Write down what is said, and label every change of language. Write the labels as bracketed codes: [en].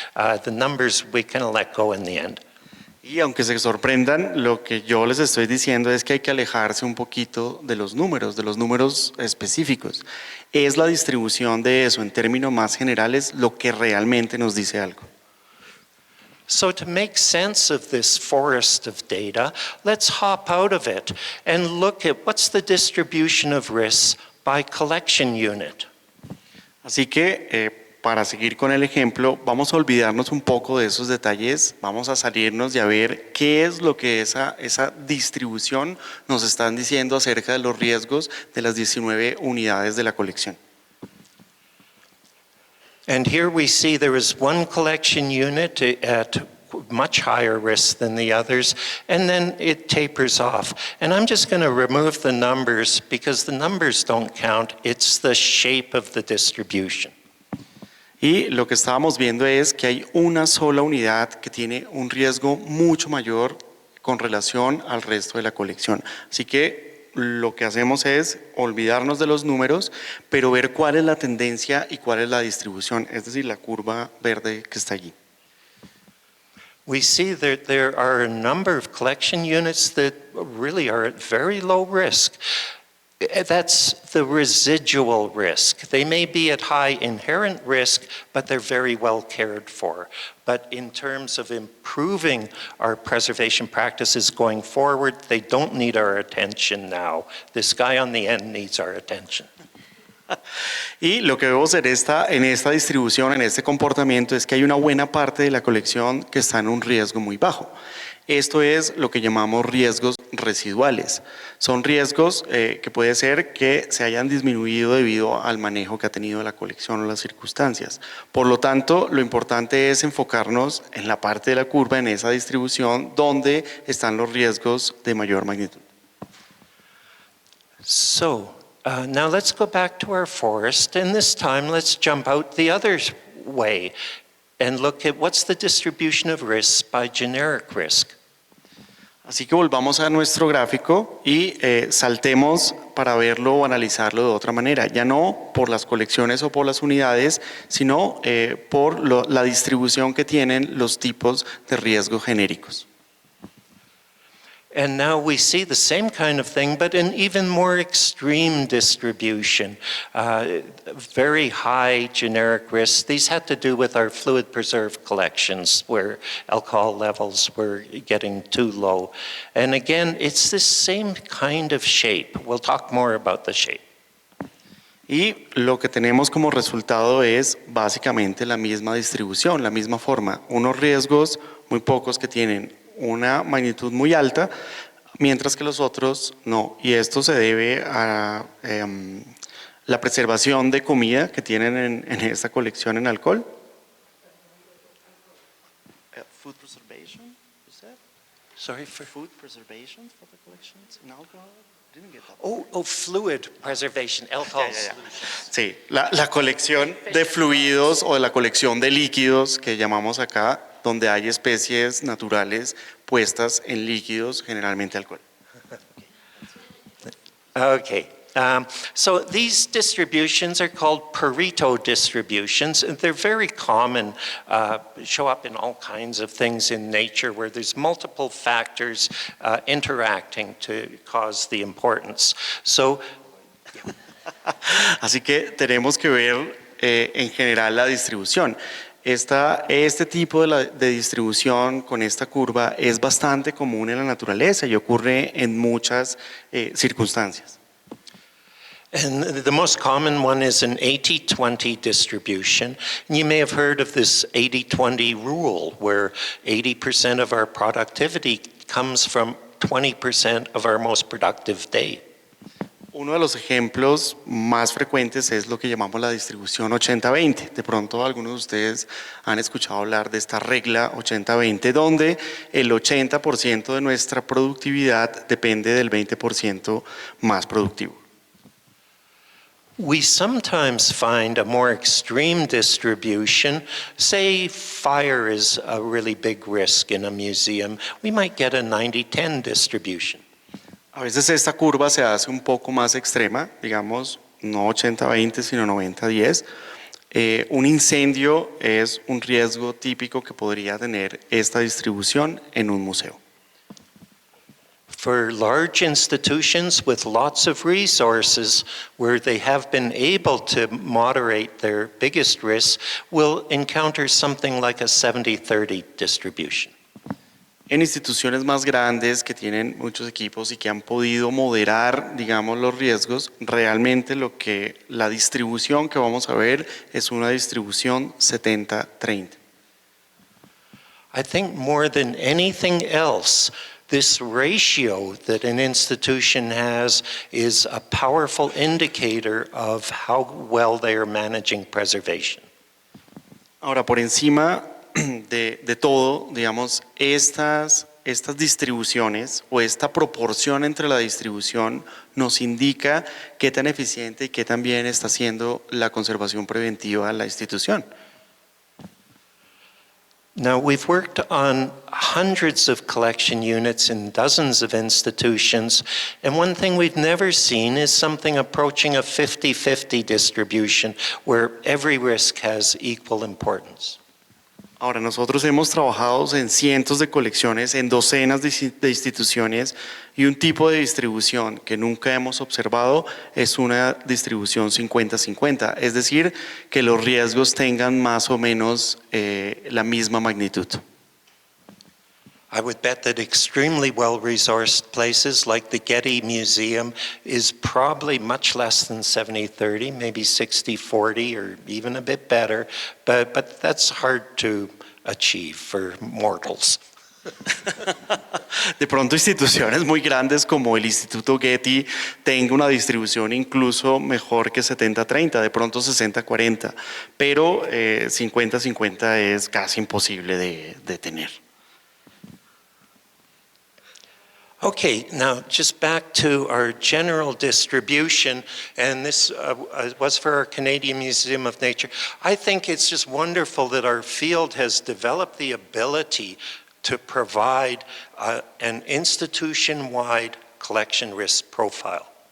[en] The numbers we kind of let go in the end. [es] Y aunque se sorprendan, lo que yo les estoy diciendo es que hay que alejarse un poquito de los números específicos. Es la distribución de eso en términos más generales lo que realmente nos dice algo. [en] So to make sense of this forest of data, let's hop out of it and look at what's the distribution of risks by collection unit. [es] Así que para seguir con el ejemplo, vamos a olvidarnos un poco de esos detalles, vamos a salirnos y a ver qué es lo que esa distribución nos están diciendo acerca de los riesgos de las 19 unidades de la colección. [en] And here we see there is one collection unit at much higher risk than the others, and then it tapers off. And I'm just going to remove the numbers because the numbers don't count, it's the shape of the distribution. [es] Y lo que estábamos viendo es que hay una sola unidad que tiene un riesgo mucho mayor con relación al resto de la colección. Así que lo que hacemos es olvidarnos de los números, pero ver cuál es la tendencia y cuál es la distribución, es decir, la curva verde que está allí. [en] We see that there are a number of collection units that really are at very low risk. That's the residual risk. They may be at high inherent risk, but they're very well cared for. But in terms of improving our preservation practices going forward, they don't need our attention now. This guy on the end needs our attention. [es] Y lo que vemos en esta distribución, en este comportamiento, es que hay una buena parte de la colección que está en un riesgo muy bajo. Esto es lo que llamamos riesgos residuales. Son riesgos que puede ser que se hayan disminuido debido al manejo que ha tenido la colección o las circunstancias. Por lo tanto, lo importante es enfocarnos en la parte de la curva, en esa distribución donde están los riesgos de mayor magnitud. [en] So, now let's go back to our forest, and this time let's jump out the other way and look at what's the distribution of risks by generic risk. [es] Así que volvamos a nuestro gráfico y saltemos para verlo o analizarlo de otra manera, ya no por las colecciones o por las unidades, sino por la distribución que tienen los tipos de riesgo genéricos. [en] And now we see the same kind of thing, but in even more extreme distribution. Very high generic risks. These had to do with our fluid preserved collections where alcohol levels were getting too low. And again, it's this same kind of shape. We'll talk more about the shape. [es] Y lo que tenemos como resultado es básicamente la misma distribución, la misma forma. Unos riesgos muy pocos que tienen una magnitud muy alta, mientras que los otros no. Y esto se debe a la preservación de comida que tienen en esta colección en alcohol. [en] Food preservation, you said? Sorry for Food preservation for the collections in alcohol? Didn't get that. Oh, fluid preservation, alcohol solutions. [es] Sí, la colección de fluidos o la colección de líquidos que llamamos acá, donde hay especies naturales puestas en líquidos, generalmente alcohol. [en] Okay. So these distributions are called Pareto distributions, and they're very common, show up in all kinds of things in nature where there's multiple factors interacting to cause the importance. So, [es] Así que tenemos que ver en general la distribución. Este tipo de distribución con esta curva es bastante común en la naturaleza y ocurre en muchas circunstancias. [en] and the most common one is an 80-20 distribution. And you may have heard of this 80-20 rule, where 80% of our productivity comes from 20% of our most productive day. [es] Uno de los ejemplos más frecuentes es lo que llamamos la distribución 80-20. De pronto algunos de ustedes han escuchado hablar de esta regla 80-20, donde el 80% de nuestra productividad depende del 20% más productivo. [en] We sometimes find a more extreme distribution. Say fire is a really big risk in a museum. We might get a 90-10 distribution. [es] A veces esta curva se hace un poco más extrema, digamos, no 80-20, sino 90-10. Un incendio es un riesgo típico que podría tener esta distribución en un museo. [en] For large institutions with lots of resources, where they have been able to moderate their biggest risks, will encounter something like a 70-30 distribution. [es] En instituciones más grandes que tienen muchos equipos y que han podido moderar, digamos, los riesgos, realmente la distribución que vamos a ver es una distribución 70-30. [en] I think more than anything else, this ratio that an institution has is a powerful indicator of how well they are managing preservation. [es] Ahora, por encima de todo, digamos, estas distribuciones o esta proporción entre la distribución nos indica qué tan eficiente y qué tan bien está haciendo la conservación preventiva de la institución. [en] Now, we've worked on hundreds of collection units in dozens of institutions, and one thing we've never seen is something approaching a 50-50 distribution where every risk has equal importance. [es] Ahora, nosotros hemos trabajado en cientos de colecciones, en docenas de instituciones, y un tipo de distribución que nunca hemos observado es una distribución 50-50, es decir, que los riesgos tengan más o menos la misma magnitud. [en] I would bet that extremely well-resourced places like the Getty Museum is probably much less than 70-30, maybe 60-40 or even a bit better, but that's hard to achieve for mortals. [es] De pronto instituciones muy grandes como el Instituto Getty tengan una distribución incluso mejor que 70-30, de pronto 60-40, pero 50-50 es casi imposible de tener. [en] Okay, now just back to our general distribution, and this was for our Canadian Museum of Nature. I think it's just wonderful that our field has developed the ability to provide an institution-wide collection risk profile.